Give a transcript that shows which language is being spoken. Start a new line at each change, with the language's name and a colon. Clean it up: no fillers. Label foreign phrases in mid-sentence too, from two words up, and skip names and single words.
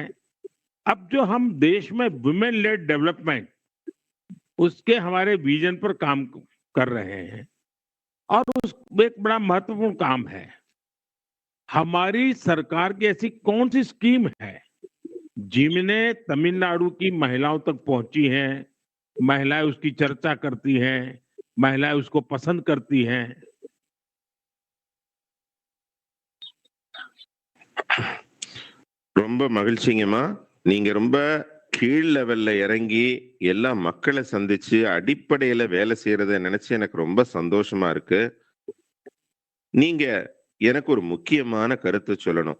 Hindi: अब जो हम देश में
English: women led development,
Hindi: उसके हमारे विजन पर काम कर रहे हैं और उस एक बड़ा महत्वपूर्ण काम है। हमारी सरकार की ऐसी कौन सी स्कीम है जिनने तमिलनाडु की महिलाओं तक पहुंची हैं, महिलाएं उसकी चर्चा करती हैं, महिलाएं उसको पसंद करती हैं?
Tamil: ரொம்ப மகிழ்ச்சிங்கம்மா. நீங்க ரொம்ப கீழ் லெவல்ல இறங்கி எல்லா மக்களை சந்திச்சு அடிப்படையில வேலை செய்யறத நினைச்சு எனக்கு ரொம்ப சந்தோஷமா இருக்கு. நீங்க எனக்கு ஒரு முக்கியமான கருத்து சொல்லணும்.